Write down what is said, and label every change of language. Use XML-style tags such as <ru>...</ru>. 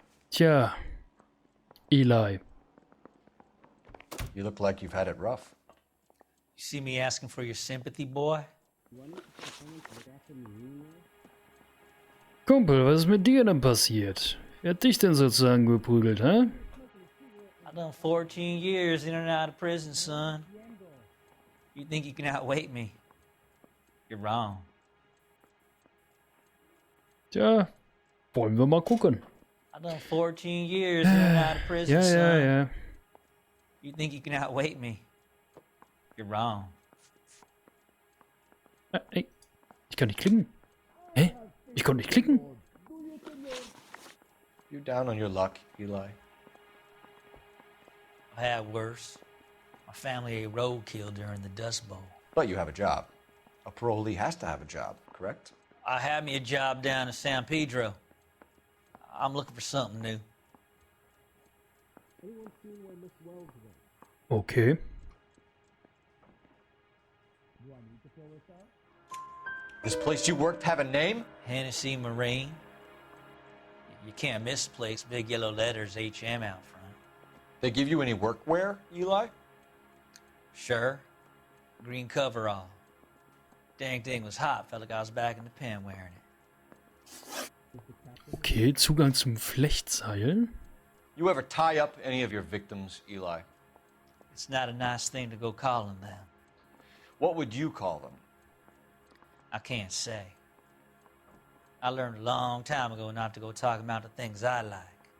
<de>Tja, Eli.</de> <en>You look like you've had it rough. You see me asking for your sympathy, boy?</en> <de>Kumpel, was ist mit dir denn passiert? Wer hat dich denn sozusagen geprügelt, hä?</de> <en>I done 14 years in and out of prison, son. You think you can outweight me? You're wrong.</en> <de>Tja, wollen wir mal gucken.</de> <en>I done 14 years in and out of prison,</en> <de>Ja,</de> <en>son.</en> <de>ja, ja.</de> <en>You think you can outweight me? You're wrong.</en> <de>Ey, ich kann nicht klicken. Hä? Ich konnte nicht klicken.</de> <en>You're down on your luck, Eli. I had worse. My family ate roadkill during the Dust Bowl. But you have a job. A parolee has to have a job, correct? I had me a job down in San Pedro. I'm looking for something new. Okay. This place you worked have a name? Hennessy Marine. You can't miss the place. Big yellow letters, HM out front. They give you any workwear, Eli? Sure. Green coverall. Dang thing was hot. Felt like I was back in the pen wearing it.</en> <de>Okay, Zugang zum Flechtseil.</de> <en>You ever tie up any of your victims, Eli? It's not a nice thing to go calling them. What would you call them? I can't say. I learned a long time ago not to go talking about the things I like.</en>